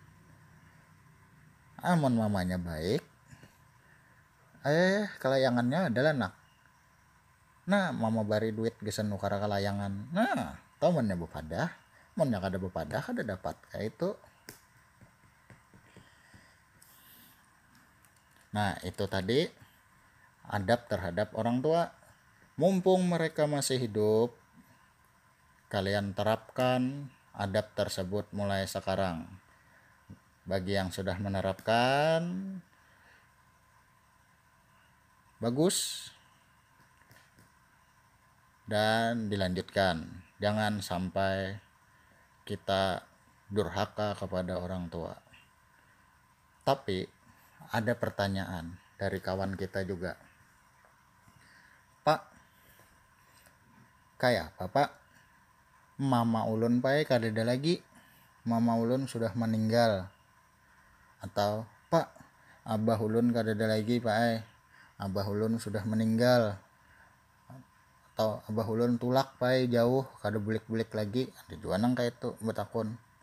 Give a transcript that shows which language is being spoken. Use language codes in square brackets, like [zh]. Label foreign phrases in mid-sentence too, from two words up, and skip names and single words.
[bjn] Amon mamanya baik, kelayangannya adalah nak, nah mama bari duit gesan nukar kelayangan, nah temennya bepada, monnya kada bepada kada dapat kayak itu. [id] Nah itu tadi adab terhadap orang tua. Mumpung mereka masih hidup, kalian terapkan adab tersebut mulai sekarang. Bagi yang sudah menerapkan, bagus, dan dilanjutkan. Jangan sampai kita durhaka kepada orang tua. Tapi ada pertanyaan dari kawan kita juga, Pak, kayak apa Pak? [bjn] Mama ulun pai kadada lagi, mama ulun sudah meninggal. Atau Pak, abah ulun kadada lagi Pak, abah ulun sudah meninggal. Atau abah ulun tulak pai jauh kada bulik-bulik lagi, ada juga nang kayak itu betakun.